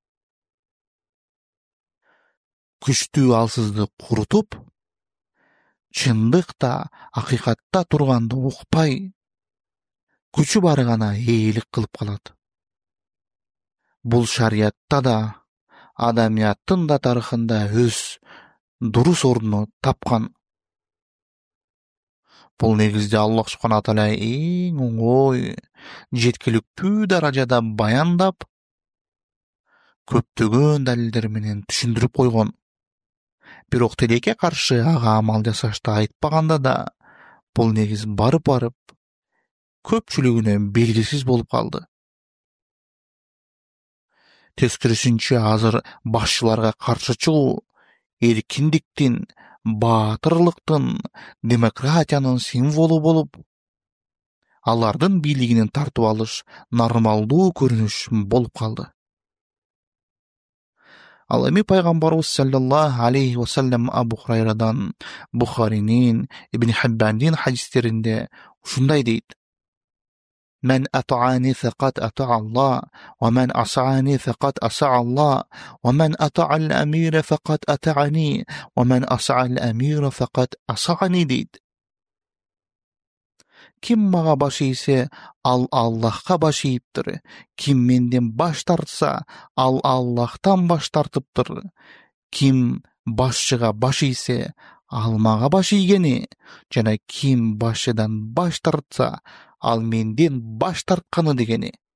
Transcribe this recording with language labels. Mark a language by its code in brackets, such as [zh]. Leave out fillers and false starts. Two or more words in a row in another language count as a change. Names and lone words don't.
[ky] Күчтүү алсызды курутуп, чындыкта, акыйкатта турганды укпай, күчү бары гана ээлик кылып калат. Бул шариятта да, адамияттын да тарыхында өз дурус ордуну тапкан. Бул негизде [ar] الله سبحانه تعالى [ky] эң оңой, жеткиликтүү даражада баяндап, көптөгөн далилдер менен түшүндүрүп койгон. Бирок тилекке каршы ага амал жасашты айтпаганда да, бул негиз барып көпчүлүгүнө белгисиз болуп калды. Тескерисинче азыр башчыларга каршы чыгуу эркиндиктин, баатырлыктын, демократиянын символу болуп, алардын бийлигинен тартып алыш нормалдуу көрүнүш болуп калды. Ал эми пайгамбарыбыз [ar] صلى الله عليه وسلم [ky] Абу Хурайрадан, Бухаринин, Ибн Хиббандин хадистеринде ушундай дейт: [ar] "من أطاعني فقد أطاع الله, ومن عصاني فقد عصى الله ومن أطاع الأمير فقد أطاعني ومن عصى الأمير فقد عصاني" дейт. [ky] Ким мага баш ийсе, ал Аллахка баш ийиптир. Ким менден баш тартса, ал Аллахтан баш тартыптыр. Ким башчыга баш ийсе, ал мага баш ийгени, жана ким башчыдан баш тартса, ал менден баш тартканы дегени.